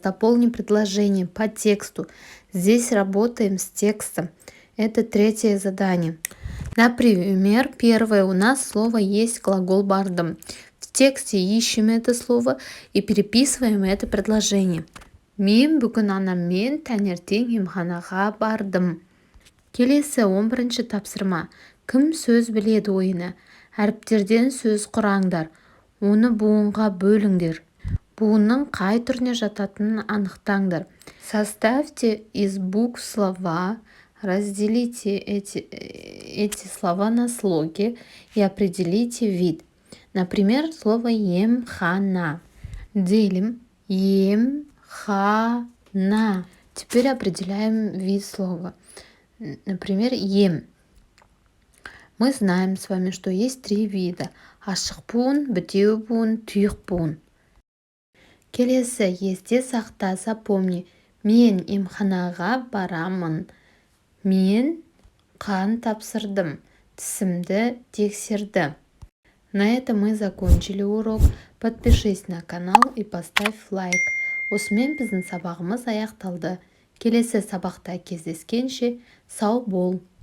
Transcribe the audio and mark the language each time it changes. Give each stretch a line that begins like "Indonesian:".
Russian: Дополни предложение по тексту. Здесь работаем с текстом. Это 3-е задание. Например, первое у нас слово есть глагол бардым. В тексте ищем это слово и переписываем это предложение.
Kazakh: Мен бүгін анаммен таңертең емханаға бардым. Келесі 11-ші тапсырма. Кім сөз біледі ойыны? Әріптерден сөз құраңдар. Оны буынға бөліңдер. Буынның қай түріне жататынын анықтаңдар.
Russian: Составьте из букв слова, разделите эти слова на слоги и определите вид. Например, слово емхана. Делим емхана. Теперь определяем вид слова. Например, ем. Мы знаем с вами, что есть 3 вида.
Kazakh: Ашық буын, бітеу буын, тұйық буын. Келесі, есте сақта,
Russian: запомни.
Kazakh: Мен емханаға барамын. Мен қан тапсырдым. Тісімді тексерді.
Russian: На этом мы закончили урок. Подпишись на канал и поставь лайк.
Kazakh: Осымен біздің сабағымыз аяқталды. Келесі сабақта кездескенше сау бол.